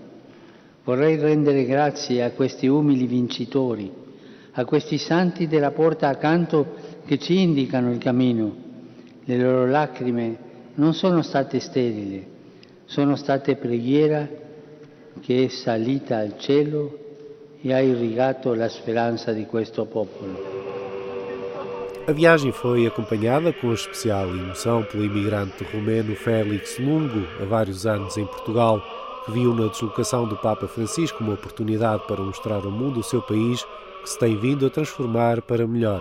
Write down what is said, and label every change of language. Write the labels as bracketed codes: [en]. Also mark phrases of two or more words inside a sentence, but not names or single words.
[it] Vorrei rendere grazie a questi umili vincitori, a questi santi della porta accanto che ci indicano il cammino. Le loro lacrime non sono state sterili, sono state preghiera che è salita al cielo e ha irrigato la speranza di questo popolo. [pt] A viagem foi acompanhada com especial emoção pelo imigrante romeno Félix Lungo, há vários anos em Portugal, que viu na deslocação do Papa Francisco uma oportunidade para mostrar ao mundo o seu país, que se tem vindo a transformar para melhor.